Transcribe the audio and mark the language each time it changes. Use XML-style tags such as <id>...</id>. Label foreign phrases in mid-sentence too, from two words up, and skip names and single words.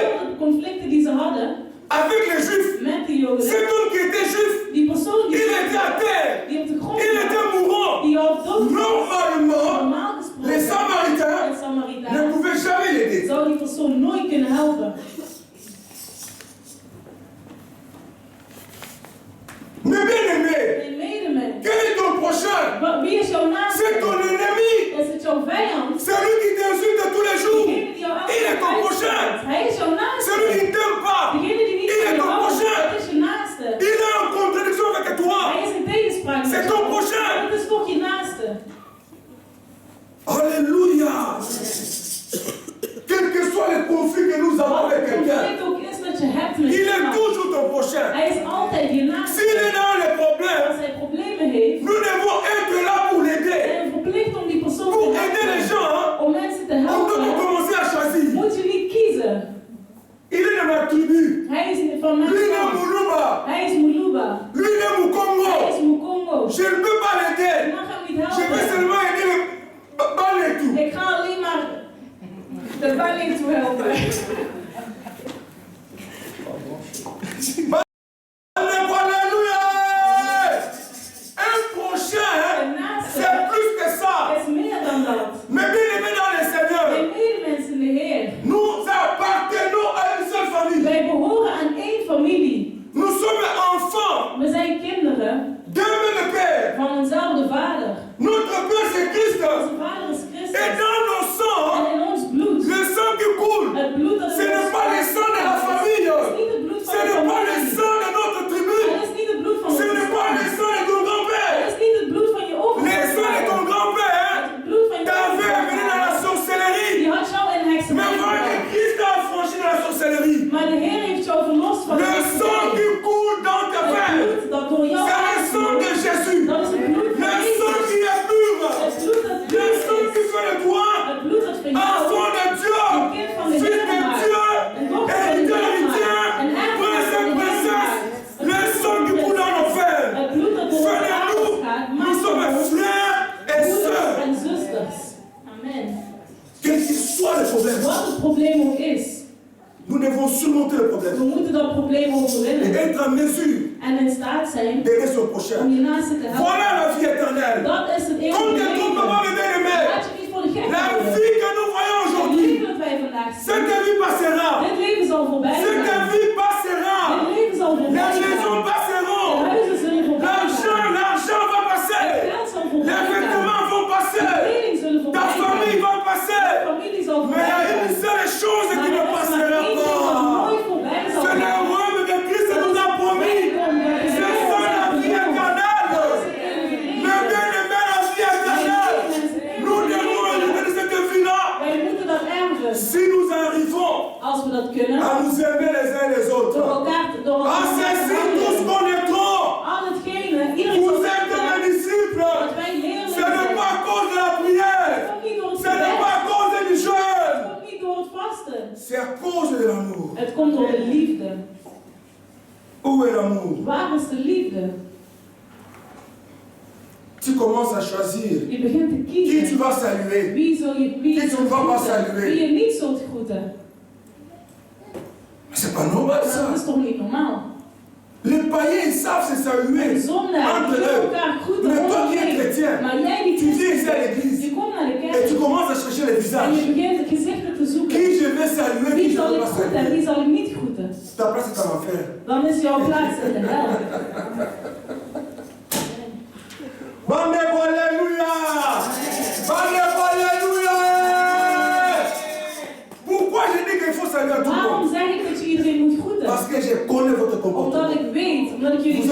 <nl>door de conflicten die ze hadden</nl> <fr>avec les Juifs,</fr> <nl>met de Joden,</nl> <fr>cet homme qui était juif,</fr> <nl>die persoon</nl> <fr>il</fr> <nl>die,</nl> <fr>était à terre,</fr> <nl>die op de grond</nl> <fr>il</fr> <nl>lag,</nl> <fr>était mourant.</fr> <nl>die al dood was,</nl> <fr>Normalement,</fr> <nl>normaal gesproken,</nl> <fr>les Samaritains</fr> <nl>een</nl> <fr>ne</fr> <nl>Samaritaan</nl> <fr>pouvaient jamais l'aider.</fr> <nl>zou die persoon nooit kunnen helpen.</nl> <fr>Mais bien aimé,</fr> <nl>Mijn medemens,</nl> <fr>quel est ton prochain?</fr> <nl>wie is jouw naaste?</nl> <fr>C'est ton ennemi.</fr> <nl>Is het jouw vijand?</nl> <fr>Celui qui t'insulte tous les jours.</fr> <nl>Degene die jou elke</nl> <fr>Il est</fr> <nl>dag</nl> <fr>ton prochain.</fr> <nl>uitstelt. Hij is jouw naaste.</nl> <fr>Celui qui ne t'aime pas.</fr> <nl>Degene die niet</nl> <fr>Il</fr> <nl>van</nl> <fr>est</fr> <nl>je</nl> <fr>ton</fr> <nl>houdt,</nl> <fr>prochain.</fr> <nl>dat is je naaste.</nl> <fr>Il est en contradiction avec toi.</fr> <nl>Hij is in tegenspraak met</nl> <fr>C'est</fr> <nl>jou.</nl> <fr>ton prochain.</fr> <nl>Dat is toch je naaste.</nl> <fr>Alléluia. Quel que soit le conflit que nous avons</fr> <nl>Wat</nl> <fr>avec</fr> <nl>het</nl> <fr>quelqu'un,</fr> <nl>conflict ook is dat je hebt met</nl> <fr>il est</fr> <nl>iemand,</nl> <fr>toujours ton prochain.</fr> <nl>hij is altijd je naaste.</nl> <fr>S'il est dans les</fr> <nl>Als</nl> <fr>problèmes,</fr> <nl>hij problemen heeft,</nl> <fr>nous devons être là pour l'aider.</fr> <nl>zijn we verplicht om die persoon</nl> <fr>Pour</fr> <nl>te</nl> <fr>aider les</fr> <nl>helpen.</nl> <fr>gens, hein,</fr> <nl>Om mensen te</nl> <fr>on doit</fr> <nl>helpen,</nl> <fr>commencer à choisir.</fr> <nl>moet je niet kiezen.</nl> <fr>Il est de ma tribu.</fr> <nl>Hij is van mijn</nl> <fr>Lui, il est</fr> <nl>stam.</nl> <fr>Moulouba.</fr> <nl>Hij is Muluba.</nl> <fr>Lui, il est Moukongo.</fr> <nl>Hij is Mukongo.</nl> <fr>Je ne peux pas</fr> <nl>Je</nl> <fr>l'aider.</fr> <nl>mag hem niet</nl> <fr>Je vais</fr> <nl>helpen.</nl> <fr>seulement aider le bal et tout.</fr> <nl>Ik ga alleen maar de balling toe helpen.</nl> <fr>Alléluia. Un prochain, hein,</fr> <nl>Een naaste</nl> <fr>c'est plus que ça.</fr> <nl>is meer dan dat.</nl> <fr>Mais bien aimé dans le Seigneur,</fr> <nl>Mijn medemens in de Heer.</nl> <fr>nous appartenons à une seule famille.</fr> <nl>Wij behoren aan één familie.</nl> <fr>Nous sommes enfants</fr> <nl>We zijn kinderen</nl> <fr>d'un même Père.</fr> <nl>van eenzelfde vader.</nl> <fr>Notre Père c'est Christ.</fr> <nl>Onze vader is</nl> <fr>Et</fr> <nl>Christus.</nl> <fr>dans nos</fr> <nl>En</nl> <fr>sangs,</fr> <nl>in ons bloed,</nl> <fr>le sang qui coule,</fr> <nl>het bloed dat</nl> <fr>ce</fr> <nl>in</nl> <fr>n'est</fr> <nl>ons</nl> <fr>pas le sang de la famille.</fr> <nl>Het is niet het bloed van</nl> <fr>Ce</fr> <nl>de</nl> <fr>n'est pas le</fr> <nl>familie.</nl> <fr>sang de notre tribu.</fr> <nl>Het is niet het bloed van</nl> <fr>Ce</fr> <nl>onze</nl> <fr>n'est pas le</fr> <nl>stam.</nl> <fr>sang de ton</fr> <nl>Het</nl> <fr>grand-père.</fr> <nl>is niet het bloed van je</nl> <fr>Le sang de ton</fr> <nl>overgrootvader.</nl> <fr>grand-père</fr> <nl>Het bloed van je</nl> <fr>t'avait amené dans la</fr> <nl>overgrootvader.</nl> <fr>sorcellerie.</fr> <nl>Die had jou in</nl> <fr>Mais</fr> <nl>hekserij</nl> <fr>voilà que</fr> <nl>gebracht.</nl> <fr>Christ a affranchi dans la sorcellerie.</fr> <nl>Maar de Heer heeft jou verlost van de</nl> <fr>Le sang</fr> <nl>hekserij.</nl> <fr>qui coule dans tes</fr> <nl>Het</nl> <fr>veines,</fr> <nl>bloed dat door jou</nl> <fr>c'est le sang de</fr> <nl>uitvloeit,</nl> <fr>Jésus.</fr> <nl>dat is het bloed van</nl> <fr>Le sang</fr> <nl>Jezus.</nl> <fr>qui est pur.</fr> <nl>Het bloed dat</nl> <fr>Le</fr> <nl>puur</nl> <fr>sang qui</fr> <nl>is.</nl> <fr>fait de toi</fr> <nl>Het bloed dat van jou</nl> <fr>enfant de Dieu,</fr> <nl>een kind van de</nl> <fr>fils</fr> <nl>Heer</nl> <fr>de</fr> <nl>maakt.</nl> <fr>Dieu,</fr> <nl>Een dochter van de</nl> <fr>héritier,</fr> <nl>Heer</nl> <fr>héritier,</fr> <nl>maakt. Een erfenis</nl> <fr>prince</fr> <nl>van</nl> <fr>et</fr> <nl>de Heer</nl> <fr>princesse.</fr> <nl>maakt.</nl> <fr>Le sang qui coule dans nos veines.</fr> <nl>Het bloed dat door</nl> <fr>Frères</fr> <nl>ons</nl> <fr>et nous,</fr> <nl>aders gaat,</nl> <fr>nous</fr> <nl>maakt</nl> <fr>sommes</fr> <nl>ons</nl> <fr>frères et</fr> <nl>broeders</nl> <fr>sœurs.</fr> <nl>en zusters. Amen.</nl> <fr>Quel qu'il soit le problème,</fr> <nl>Wat het probleem ook is,</nl> <fr>nous devons surmonter le</fr> <nl>we</nl> <fr>problème</fr> <nl>moeten dat probleem</nl> <fr>et</fr> <nl>overwinnen.</nl> <fr>être en mesure</fr> <nl>En in staat zijn</nl> <fr>d'aider son</fr> <nl>om</nl> <fr>prochain.</fr> <nl>je naaste te helpen.</nl> <fr>Voilà la vie éternelle.</fr> <nl>Dat is het</nl> <fr>On</fr> <nl>eeuwige</nl> <fr>ne te trompe pas,</fr> <nl>leven.</nl> <fr>mes bien-aimés.</fr> <nl>Laat je niet voor de gek</nl> <fr>La</fr> <nl>houden.</nl> <fr>vie que nous voyons</fr> <nl>Het</nl> <fr>aujourd'hui,</fr> <nl>leven dat wij vandaag zien,</nl> <fr>cette vie passera.</fr> <nl>dit leven zal voorbij</nl> <fr>Cette</fr> <nl>gaan.</nl> <fr>vie passera.</fr> <nl>Dit leven zal voorbij</nl> <fr>Les</fr> <nl>gaan.</nl> <fr>maisons</fr> <nl>De</nl> <fr>passeront.</fr> <nl>huizen zullen voorbij</nl> <fr>L'argent,</fr> <nl>gaan.</nl> <fr>l'argent va</fr> <nl>Het</nl> <fr>passer.</fr> <nl>geld zal</nl> <fr>Les</fr> <nl>voorbij gaan.</nl> <fr>vêtements vont</fr> <nl>De</nl> <fr>passer.</fr> <nl>kleding zullen</nl> <fr>Ta</fr> <nl>voorbij</nl> <fr>famille</fr> <nl>gaan.</nl> <fr>va passer.</fr> <nl>De familie zal</nl> <fr>Mais il y</fr> <nl>voorbij</nl> <fr>a</fr> <nl>gaan.</nl> <fr>une seule chose</fr> <nl>Maar</nl> <fr>qui</fr> <nl>er</nl> <fr>ne</fr> <nl>is maar</nl> <fr>passera</fr> <nl>één ding dat</nl> <fr>pas.</fr> <nl>nooit voorbij zal</nl> <fr>C'est le</fr> <nl>gaan.</nl> <fr>royaume que Christ nous a promis. C'est ça la vie éternelle. Mais bien aimé, la vie éternelle. Nous devons hériter de cette vie-là.</fr> <nl>Wij moeten dat erven.</nl> <fr>Si nous arrivons</fr> <nl>Als we dat kunnen,</nl> <fr>à nous aimer les uns les</fr> <nl>door</nl> <fr>autres,</fr> <nl>elkaar door</nl> <fr>à ceci tous connaîtront.</fr> <nl>al hetgene, iedereen</nl> <fr>Vous</fr> <nl>zal</nl> <fr>êtes mes</fr> <nl>weten</nl> <fr>disciples.</fr> <nl>dat wij leerlingen</nl> <fr>Ce n'est</fr> <nl>zijn.</nl> <fr>pas à cause de la prière.</fr> <nl>Het komt niet door het</nl> <fr>Ce n'est pas</fr> <nl>gebed.</nl> <fr>à cause du jeûne.</fr> <nl>Het komt niet door het vasten.</nl> <fr>C'est à cause de l'amour.</fr> <nl>Het komt door de liefde.</nl> <fr>Où est l'amour?</fr> <nl>Waar is de liefde?</nl> <fr>Tu tu commences à choisir</fr> <nl>Je begint te</nl> <fr>qui tu</fr> <nl>kiezen.</nl> <fr>vas saluer.</fr> <nl>Wie</nl> <fr>Qui tu</fr> <nl>zult</nl> <fr>vas pas</fr> <nl>groeten?</nl> <fr>saluer.</fr> <nl>Wie je niet zult groeten.</nl> <fr>Mais c'est pas normal</fr> <nl>Maar</nl> <fr>ça.</fr> <nl>dat is toch niet normaal?</nl> <fr>Les païens, ils savent se saluer</fr> <nl>De zondaar</nl> <fr>entre</fr> <nl>die</nl> <fr>eux.</fr> <nl>elkaar groeten.</nl> <fr>Mais toi qui es</fr> <nl>onderling.</nl> <fr>chrétien,</fr> <nl>Maar jij die</nl> <fr>tu viens</fr> <nl>christen</nl> <fr>ici à</fr> <nl>bent,</nl> <fr>l'église</fr> <nl>je komt naar de</nl> <fr>et</fr> <nl>kerk</nl> <fr>tu commences à chercher les</fr> <nl>en je</nl> <fr>visages.</fr> <nl>begint gezichten te zoeken.</nl> <fr>Qui je vais saluer, qui</fr> <nl>Wie</nl> <fr>je</fr> <nl>zal</nl> <fr>ne vais</fr> <nl>ik</nl> <fr>pas</fr> <nl>groeten en wie</nl> <fr>saluer.</fr> <nl>zal ik niet groeten?</nl> <fr>Ta place est en enfer.</fr> <nl>Dan is jouw plaats in de hel.</nl> <fr>Bandez-vous, alléluia. Bandez-vous, alléluia. Pourquoi je dis qu'il faut saluer à tout le</fr> <nl>Waarom</nl> <fr>monde?</fr> <nl>zeg ik dat je iedereen moet groeten?</nl> <fr>Parce que je connais votre</fr> <nl>Omdat</nl> <fr>comportement.</fr> <nl>ik weet, omdat ik jullie</nl>